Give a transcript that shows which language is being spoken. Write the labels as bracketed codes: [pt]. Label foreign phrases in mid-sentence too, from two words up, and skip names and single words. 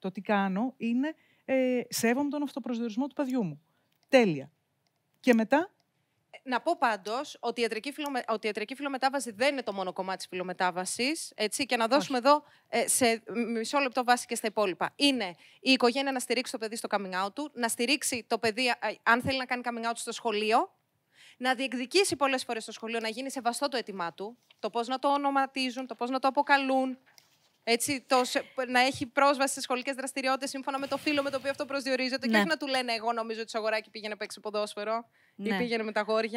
[el] Το τι κάνω είναι σέβομαι τον αυτοπροσδιορισμό του παιδιού μου. Τέλεια. Και μετά. Να πω πάντως ότι η ιατρική φιλομετάβαση δεν είναι το μόνο κομμάτι της φιλομετάβασης. Έτσι, και να δώσουμε εδώ σε μισό λεπτό βάση και στα υπόλοιπα. Είναι η οικογένεια να στηρίξει το παιδί στο [en] coming out [el] του, να στηρίξει το παιδί αν θέλει να κάνει [en] coming out [el] στο σχολείο, να διεκδικήσει πολλές φορές στο σχολείο, να γίνει σεβαστό το αίτημά του, το πώς να το ονοματίζουν, το πώς να το αποκαλούν. Έτσι, να έχει πρόσβαση στις σχολικές δραστηριότητες σύμφωνα με το φύλο με το οποίο αυτό προσδιορίζεται. Ναι. Και όχι να του λένε: εγώ νομίζω ότι το αγοράκι πήγαινε να παίξει ποδόσφαιρο ή πήγαινε με τα γόρια.